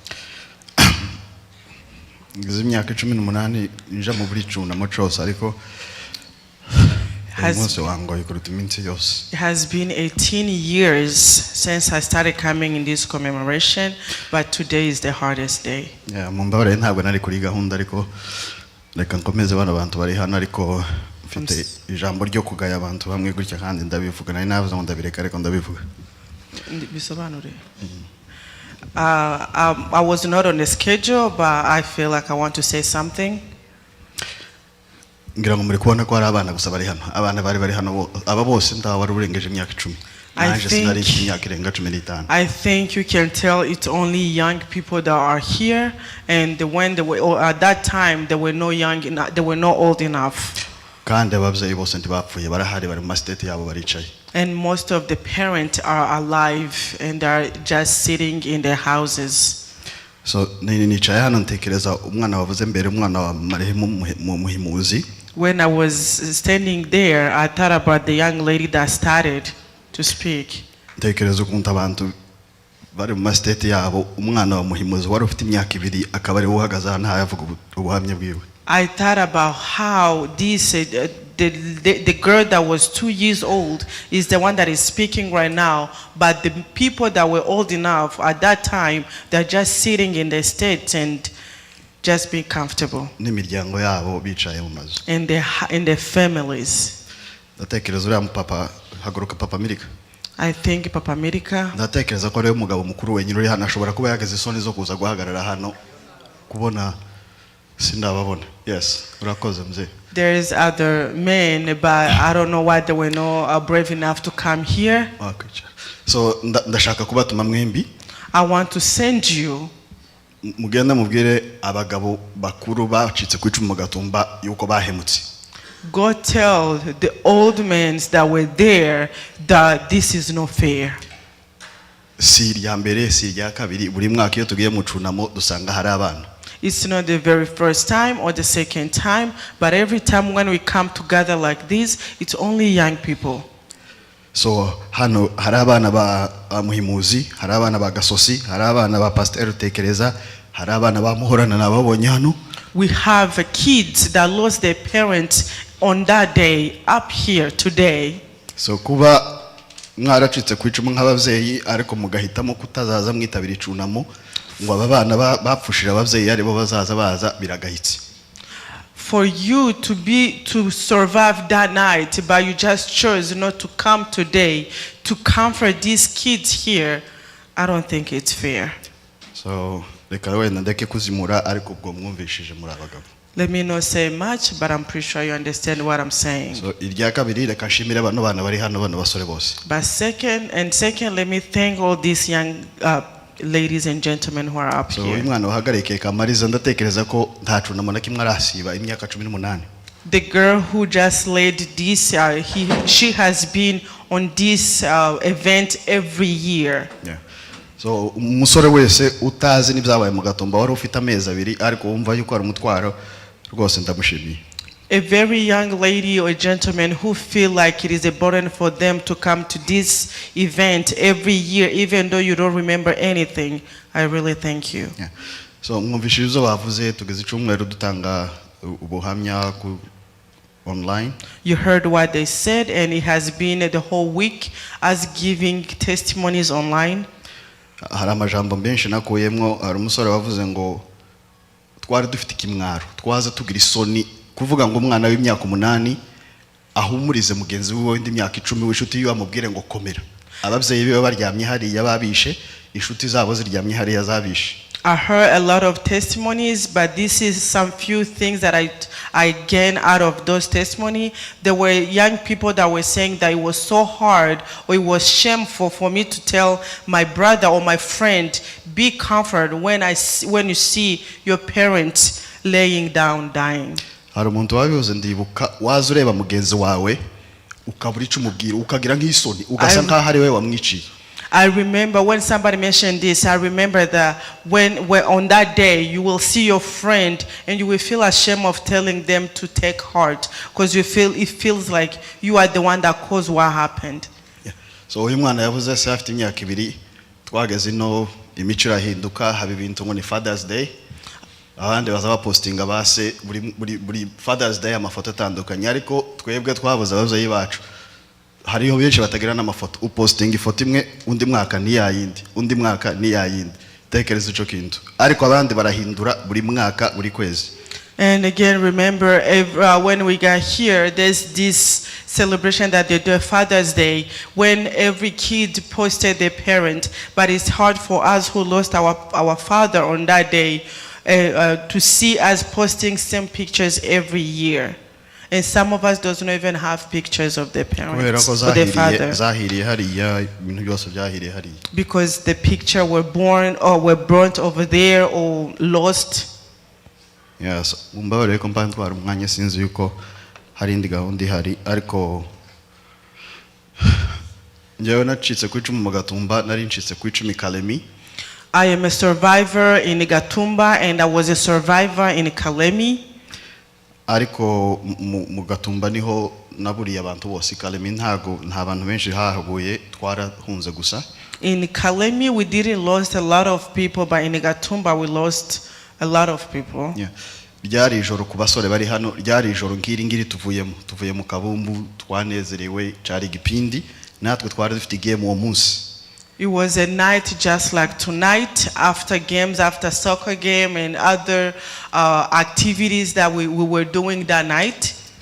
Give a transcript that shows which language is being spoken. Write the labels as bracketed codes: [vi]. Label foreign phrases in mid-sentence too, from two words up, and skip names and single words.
[rn] Ngize imyaka 18 nja mu buri cunamo cose ariko umunsi wangoye kuruta iminsi yose. [en] It has been 18 years since I started coming in this commemoration, but today is the hardest day. [rn] Mumbabarire ntabwo nari kuri gahunda ariko reka nkomeze bano bantu bari hano ariko mfite ijambo ryo kugaya abantu bamwe gutya kandi ndabivuga nari navuze ngo ndabireka ariko ndabivuga. Bisobanure. [en] I was not on the schedule, but I feel like I want to say something. [rn] Ngira ngo muri kubona ko hari abana gusa bari hano. Abana bari hano aba bose ndaho wari urengeje imyaka 10. [en] I think you can tell it's only young people that are here, and when they were at that time they were not young enough, they were not old enough. [rn] Kandi ababyeyi bose ntibapfuye barahari bari mu state yabo baricaye. [en] And most of the parents are alive and they're just sitting in their houses. [rn] So nicaye hano ntekereza umwana wavuze mbere umwana wa marehemu muhimuzi. [en] When I was standing there, I thought about the young lady that started to speak. [rn] Ntekereza ukuntu abantu bari mu state yabo umwana wa muhimuzi wari ufite imyaka 2 akaba ari uhagaze hano yavuga ubuhamya bwiwe. [en] I thought about how the girl that was 2 years old is the one that is speaking right now, but the people that were old enough at that time, they're just sitting in the states and just being comfortable. [rn] N'imiryango yabo bicaye mu mazu. [en] In their families. [rn] Ndatekereza uriya papa haguruka papa Amerika. [en] I think Papa America. [rn] ndatekereza ko ariwe mugabo mukuru wenyine uri hano ashobora kuba yageze isoni zo kuza guhagarara hano kubona sindababona. Yes, urakoze mzee. [en] There is other men, but I don't know why they were not brave enough to come here. [rn] Okay. So ndashaka kubatuma mwembi. [en] I want to send you. [rn] Mugenda mubwire abagabo bakuru bacitse ku icumu Gatumba yuko bahemutse. [en] Go tell the old men that were there that this is not fair. [rn] Si irya mbere si irya kabiri buri mwaka iyo tugiye mu cunamo dusanga hari abana. [en] It's not the very first time or the second time, but every time when we come together like this, it's only young people. [rn] So hano hari abana ba Muhimuzi, hari abana ba Gasosi, hari abana ba Pastor Tekereza, hari abana ba Muhorana nababonye hano. [en] We have kids that lost their parents on that day up here today. [rn] So kuba mwaracitse ku icumu nk'abavyeyi ariko mugahitamo kutazaza mwitabira icunamo ngo aba bana bapfushira abavyeyi ari bo bazaza baza biragahitse. [en] For you to survive that night, but you just chose not to come today to comfort these kids here, I don't think it's fair. [rn] So reka wenda ndeke kuzimura ariko ubwo mwumvishije muri abagabo. [en] Let me not say much, but I'm pretty sure you understand what I'm saying. [rn] So irya kabiri reka nshimire bano bana bari hano bano basore bose. [en] But second, let me thank all these young ladies and gentlemen who are up So here. [rn] umwana uhagarike Kamariza ndatekereza ko ntacunamo na kimwe arasiba imyaka 18. [en] The girl who just led this, she has been on this event every year. Yeah. [rn] So umusore wese utazi n'ibyabaye mu Gatumba wari ufite amezi abiri ariko wumva yuko ari umutwaro rwose ndamushimiye. [en] A very young lady or gentleman who feel like it is a burden for them to come to this event every year, even though you don't remember anything, I really thank you. Yeah. [rn] So mwumvishije izo bavuze tugeze icumweru dutanga ubuhamya ku online. [en] You heard what they said, and it has been the whole week as giving testimonies online. [rn] Hari amajambo menshi nakuyemwo, hari umusore wavuze ngo twari dufite ikimwaro twaza tugira isoni kuvuga ngo umwana w'imyaka 8 ahumurize mugenzi wiwe w'indi myaka 10 w'inshuti yiwe amubwire ngo komera. Abavyeyi biwe baryamye hari yababishe, inshuti zabo ziryamye hari yazabishe. [en] I heard a lot of testimonies, but this is some few things that I gained out of those testimonies. There were young people that were saying that it was so hard or it was shameful for me to tell my brother or my friend, be comforted when you see your parents laying down dying. [rn] Hari umuntu wabivuze ndibuka waza ureba mugenzi wawe ukabura ico umubwira ukagira nk'isoni ugasa nkaho ari we wamwiciye. [en] I remember when somebody mentioned this, I remember that when on that day you will see your friend and you will feel ashamed of telling them to take heart because it feels like you are the one that caused what happened. Yeah. [rn] So uyu mwana yavuze se afite imyaka 2 twageze no imico irahinduka haba ibintu ngo ni Father's Day. Abandi bazaba postinga base buri Father's Day amafoto atandukanye ariko twebwe twabuze abavyeyi bacu. Hariho benshi batagira n'amafoto upostinga ifoto imwe undi mwaka ni yayindi undi mwaka ni yayindi tekereza ico kintu ariko abandi barahindura buri mwaka buri kwezi. [en] And again, remember, when we got here, there's this celebration that they do Father's Day, when every kid posted their parent, but it's hard for us who lost our father on that day to see us posting same pictures every year. And some of us doesn't even have pictures of their parents or their father. Because the picture were born or were burnt over there or lost. Yes, [rn] umbabarire ko mpantwara umwanya sinzi yuko hari indi gahunda ihari ariko njyewe nacitse ku icumu mu Gatumba nari ncitse ku icumi Kalemi. [en] I am a survivor in Gatumba and I was a survivor in Kalemi. [rn] Ariko mu Gatumba niho naburiye abantu bose. Kalemi nta bantu benshi hahaguye twarahunze gusa. [en] In Kalemi we didn't lose a lot of people, but in Gatumba we lost a lot of people. Yeah. [rn] Ryari ijoro ku basore bari hano ryari ijoro ngiri tuvuye mu kabumbu twanezerewe cari gipindi natwe twari dufite game uwo munsi. [en] It was a night just like tonight, after games, after soccer game and other activities that we were doing that night.